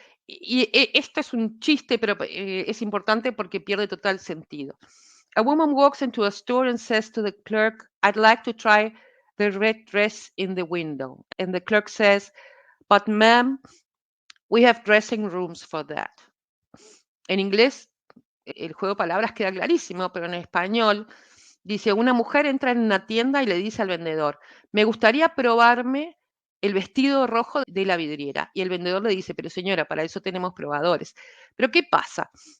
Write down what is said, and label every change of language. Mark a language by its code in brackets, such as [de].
[es] Y esto es un chiste, pero es importante porque pierde total sentido. [en] A woman walks into a store and says to the clerk, I'd like to try the red dress in the window. And the clerk says, but ma'am, we have dressing rooms for that. [es] En inglés, el juego de palabras queda clarísimo, pero en español dice, una mujer entra en una tienda y le dice al vendedor, me gustaría probarme el vestido rojo de la vidriera. Y el vendedor le dice, pero señora, para eso tenemos probadores. Pero ¿qué pasa?